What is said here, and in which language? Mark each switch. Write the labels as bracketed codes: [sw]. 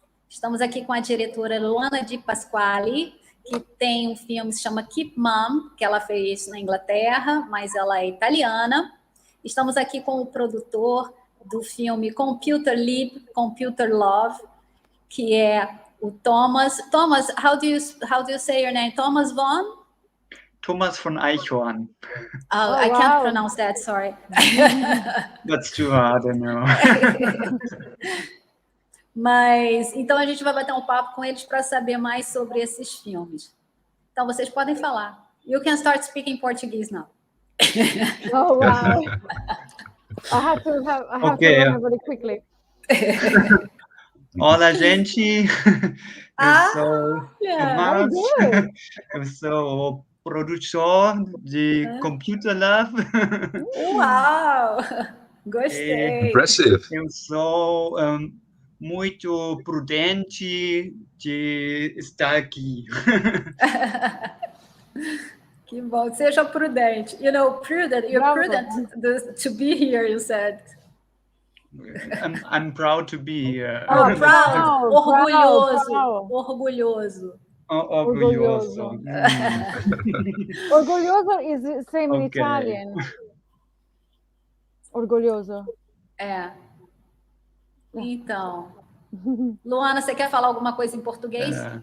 [pt] Estamos aqui com a diretora Luana de Pasquale, que tem um filme que se chama Keep Mum, que ela fez na Inglaterra, mas ela é italiana. Estamos aqui com o produtor do filme Computerliebe, Computer Love, que é o Thomas. [en] Thomas, how do you say your name? Thomas von? Thomas von Eichhorn. Oh, I can't pronounce that, sorry. That's too hard, I know. [pt] Mas, então a gente vai bater um papo com eles para saber mais sobre esses filmes. Então vocês podem falar. [en] You can start speaking Portuguese now. Oh, wow. I have to learn very quickly. [pt] Olá, gente. Eu sou produtor de Computerliebe. Uau! Gostei. [en] Impressive. [pt] Eu sou muito prudente de estar aqui. Que bom, seja prudente. [en] You know, prudent. You're prudent to be here, you said. I'm proud to be here. Oh, proud. [pt] Orgulhoso. Orgulhoso. Orgulhoso. [en] Orgulhoso is the same in Italian. [pt] Orgulhoso. É. Então, Luana, você quer falar alguma coisa em português?